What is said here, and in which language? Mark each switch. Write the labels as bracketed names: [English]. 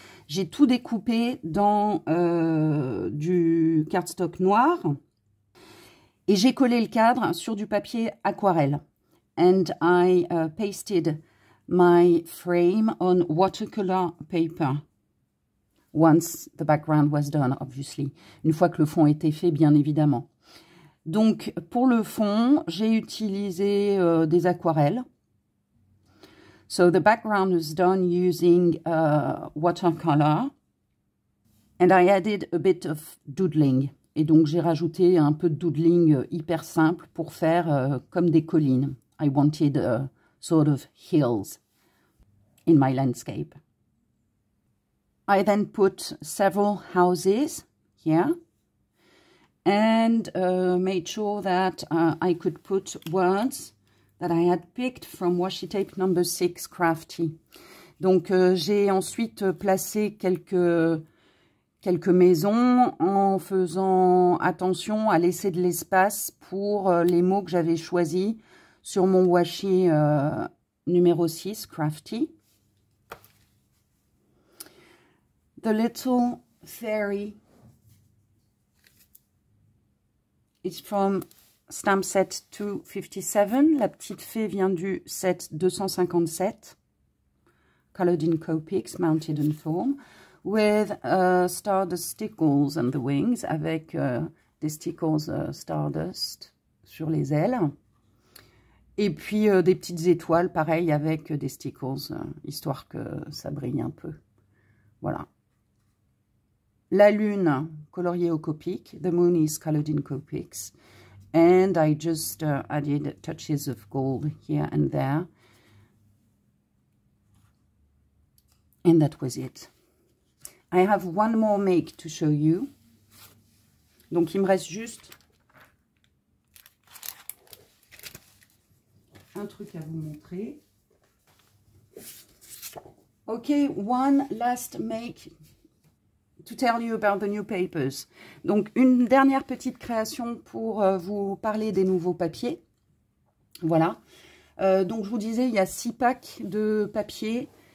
[French] J'ai tout découpé dans du cardstock noir et j'ai collé le cadre sur du papier aquarelle. [English] And I pasted my frame on watercolor paper once the background was done, obviously. [French] Une fois que le fond était fait, bien évidemment. Donc, pour le fond, j'ai utilisé des aquarelles. [English] So the background was done using watercolor. And I added a bit of doodling. [French] Et donc, j'ai rajouté un peu de doodling hyper simple pour faire comme des collines. [English] I wanted sort of hills in my landscape. I then put several houses here and made sure that I could put words that I had picked from washi tape number 6 Crafty. [French] Donc j'ai ensuite placé quelques maisons en faisant attention à laisser de l'espace pour les mots que j'avais choisis sur mon washi numéro 6 Crafty. [English] The little fairy is from stamp set 257. [French] La petite fée vient du set 257. [English] Colored in Copics, mounted on foam. With stardust stickles on the wings. [French] Avec des stickles stardust sur les ailes. Et puis des petites étoiles, pareil, avec des stickles, histoire que ça brille un peu. Voilà. La lune, coloriée au Copic. [English] The moon is colored in Copics. And I just added touches of gold here and there. And that was it. I have one more make to show you. [French] Donc, il me reste juste un truc à vous montrer. [English] Okay, one last make to tell you about the new papers. [French] Donc, une dernière petite création pour vous parler des nouveaux papiers. Voilà. Donc, je vous disais, il y a 6 packs de papier.